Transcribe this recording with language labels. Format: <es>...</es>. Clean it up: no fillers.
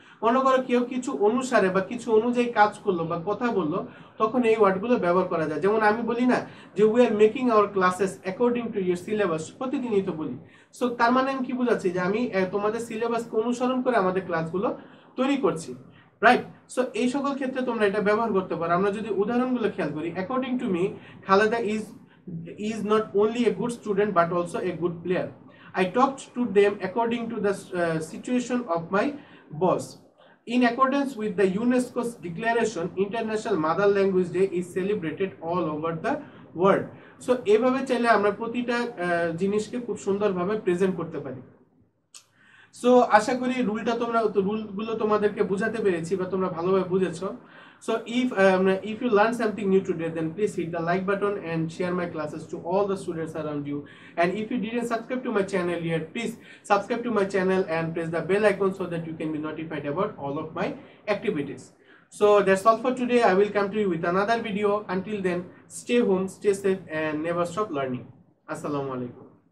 <bn>মনে করো কেউ কিছু অনুসারে বা কিছু অনুযায়ী কাজ করলো বা কথা বললো, তখন এই ওয়ার্ডগুলো ব্যবহার করা যায়। যেমন আমি বলি না যে</bn> <en>we are making our classes according to your syllabus,</en> <bn>প্রতিদিনই তো বলি। সো তার মানে আমি কি বোঝাচ্ছি, যে আমি তোমাদের সিলেবাসকে অনুসরণ করে আমাদের ক্লাসগুলো তৈরি করছি, রাইট। সো এই সকল ক্ষেত্রে তোমরা এটা ব্যবহার করতে পারো। আমরা যদি উদাহরণগুলো খেয়াল করি,</bn> <en>According to me Khaleda is not only a good student but also a good player. I talked to them according to the situation of my boss. In accordance with the UNESCO's declaration, International Mother Language Day is celebrated all over the world.</en> <bn>So এভাবে চাইলে আমরা প্রতিটা জিনিসকে খুব সুন্দরভাবে present করতে পারি। So আশা করি রুলগুলো তোমাদেরকে বোঝাতে পেরেছি বা তোমরা ভালোভাবে বুঝেছো।</bn> <en>So if you learn something new today, then please hit the like button and share my classes to all the students around you. And if you didn't subscribe to my channel yet, please subscribe to my channel and press the bell icon so that you can be notified about all of my activities. So that's all for today. I will come to you with another video. Until then, stay home, stay safe and never stop learning. Assalamu alaikum.</en>